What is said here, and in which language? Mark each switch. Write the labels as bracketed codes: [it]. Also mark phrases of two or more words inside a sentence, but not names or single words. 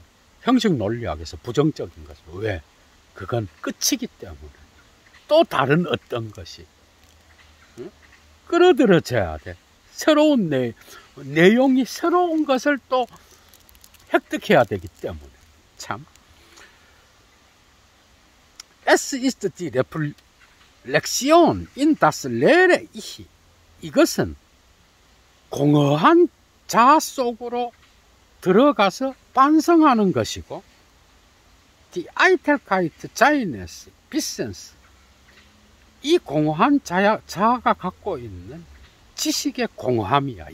[ko] 형식 논리학에서 부정적인 것은. 왜? 그건 끝이기 때문에. 또 다른 어떤 것이 끌어들여져야 돼. 새로운 내용이 새로운 것을 또 획득해야 되기 때문에. 참. [de] Es ist die Reflexion in das leere Ich. [ko] 이것은 공허한 자아 속으로 들어가서 반성하는 것이고, [de] die Eitelkeit seines Wissens, [ko] 이 공허한 자아가 갖고 있는 지식의 공허함이야.